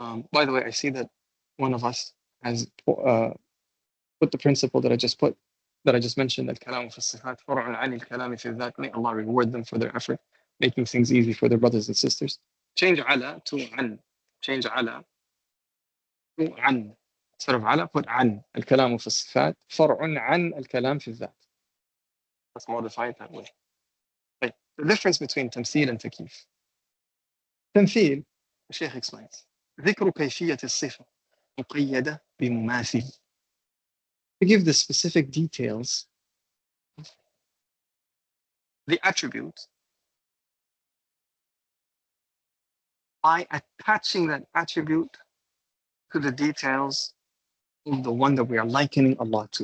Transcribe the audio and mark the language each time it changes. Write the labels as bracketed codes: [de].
[en] By the way, I see that one of us has put the principle that I just mentioned, [ar] الكلام في الصفات فرع عن الكلام في الذات. [en] May Allah reward them for their effort, making things easy for their brothers and sisters. Change على to عن. Change على to عن. Instead of على, put عن. [ar] الكلام في الصفات فرع عن الكلام في الذات. [en] Let's modify it that way. Right. The difference between تمثيل and تكييف. [ar] تمثيل, [en] the Shaykh explains, [ar] ذكر كيفية الصفة مقيدة بمماثل. [en] To give the specific details, the attribute, by attaching that attribute to the details of the one that we are likening Allah to.